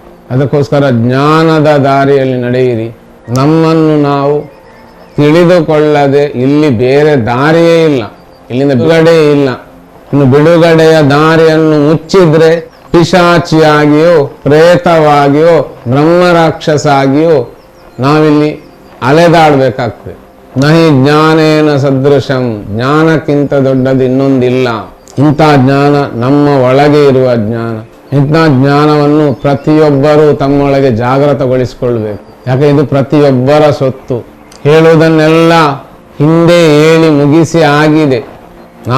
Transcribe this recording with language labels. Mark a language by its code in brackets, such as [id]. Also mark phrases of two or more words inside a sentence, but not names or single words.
[kn] ಅದಕ್ಕೋಸ್ಕರ ಜ್ಞಾನದ ದಾರಿಯಲ್ಲಿ ನಡೆಯಿರಿ. ನಮ್ಮನ್ನು ನಾವು ತಿಳಿದುಕೊಳ್ಳದೆ ಇಲ್ಲಿ ಬೇರೆ ದಾರಿಯೇ ಇಲ್ಲ, ಇಲ್ಲಿಂದ ಬಿಡುಗಡೆ ಇಲ್ಲ. ಇನ್ನು ಬಿಡುಗಡೆಯ ದಾರಿಯನ್ನು ಮುಚ್ಚಿದ್ರೆ ಪಿಶಾಚಿಯಾಗಿಯೋ, ಪ್ರೇತವಾಗಿಯೋ, ಬ್ರಹ್ಮರಾಕ್ಷಸ ಆಗಿಯೋ ನಾವಿಲ್ಲಿ ಅಲೆದಾಡಬೇಕಾಗ್ತದೆ. [sa] ನಹಿ ಜ್ಞಾನೇನ ಸದೃಶಂ, [kn] ಜ್ಞಾನಕ್ಕಿಂತ ದೊಡ್ಡದು ಇನ್ನೊಂದಿಲ್ಲ. ಇಂಥ ಜ್ಞಾನ ನಮ್ಮ ಒಳಗೆ ಇರುವ ಜ್ಞಾನ. ಇಂಥ ಜ್ಞಾನವನ್ನು ಪ್ರತಿಯೊಬ್ಬರೂ ತಮ್ಮೊಳಗೆ ಜಾಗೃತಗೊಳಿಸಿಕೊಳ್ಬೇಕು. ಯಾಕೆ ಇದು ಪ್ರತಿಯೊಬ್ಬರ ಸೊತ್ತು. ಹೇಳುವುದನ್ನೆಲ್ಲ ಹಿಂದೆ ಹೇಳಿ ಮುಗಿಸಿ ಆಗಿದೆ.